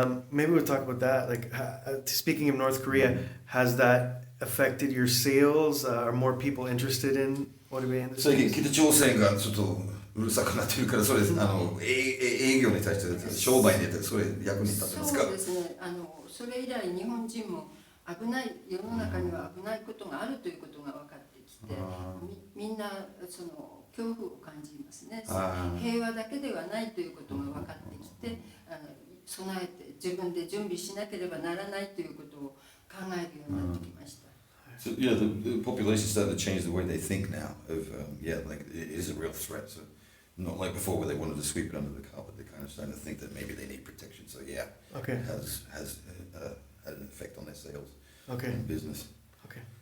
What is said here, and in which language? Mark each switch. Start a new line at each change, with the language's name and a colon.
English: Maybe we'll talk about that. Like, speaking of North Korea, has that affected your sales? Are more people interested in ODB industry?
Japanese: 最近北朝鮮がちょっとうるさくなってるから、それ営業に対して商売に出てそれ役に立ってますか？そうですね。それ以来日本人も危ない世の中には危ないことがあるということが分かってきて、みんなその恐怖を感じますね。平和だけではないということが分かってきて、備えて自分で準備しなければならないということを考えるようになってきました。
English: So yeah, the population started to change the way they think now. Like it is a real threat. So not like before where they wanted to sweep it under the carpet. They're kind of starting to think that maybe they need protection. So yeah, it has had an effect on their sales and business. Okay.